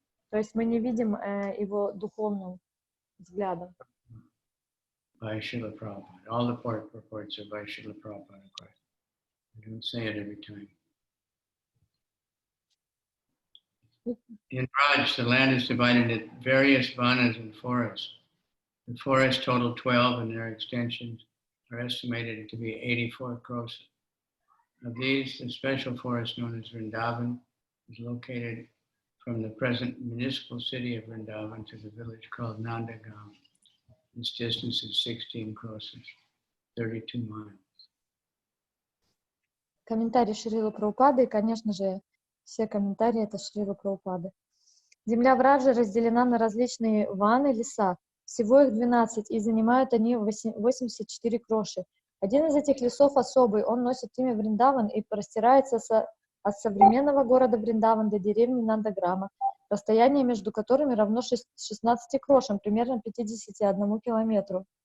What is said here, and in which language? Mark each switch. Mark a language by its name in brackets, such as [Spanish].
[Russian] То есть мы не видим его духовным взглядом. [English] By Srila Prabhupada. All the purports are by Srila Prabhupada, of course. I don't say it every time. In Braj, the land is divided into various vanas and forests. The forests total 12 and their extensions are estimated to be 84 Kṛṣṇa. Of these, the special forest known as Vrindavan is located from the present municipal city of Vrindavan to the village called Nandagam. This distance is 16 Kṛṣṇas, 32 miles. [Russian] Комментарий Шрилы Прабхупады, и, конечно же, все комментарии — это Шрилы Прабхупады. Земля Враджи разделена на различные ваны, леса. Всего их 12, и занимают они 84 кроши. Один из этих лесов особый, он носит имя Вриндаван и простирается от современного города Вриндаван до деревни Нандаграма, расстояние между которыми равно 16 крошам, примерно 51 километру.